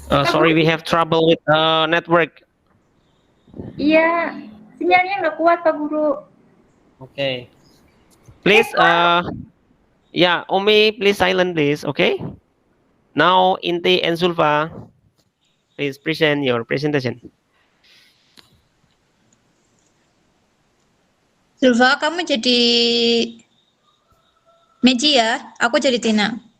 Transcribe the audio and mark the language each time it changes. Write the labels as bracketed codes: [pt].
[en] Sorry, we have trouble with network. [id] Iya, sinyalnya nggak kuat Pak Guru. [en] Okay. Please, yeah, Umi, please silent, please. Okay. Now, Inti and Sulfa, please present your presentation. [id] Zulfa, kamu jadi Meji ya, aku jadi Tina.